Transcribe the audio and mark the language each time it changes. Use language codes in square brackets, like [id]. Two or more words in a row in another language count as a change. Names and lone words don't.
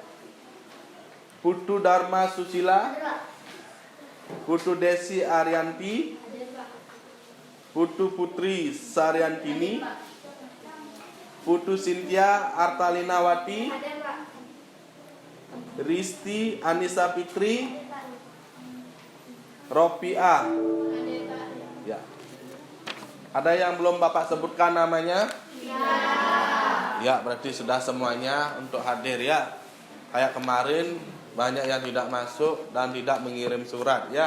[id] Putu Dharma Susila, Hadir, Pak. Putu Desi Arianti, Hadir, Pak. Putu Putri Saryantini, Pak. Putu Cynthia Artalinawati, Hadir, Pak. Risti Anissa Fitri, Hadir, Pak. Ropiah. Hadir, Pak. Ya. Ada yang belum Bapak sebutkan namanya? Ya, berarti sudah semuanya untuk hadir ya. Kayak kemarin banyak yang tidak masuk dan tidak mengirim surat ya.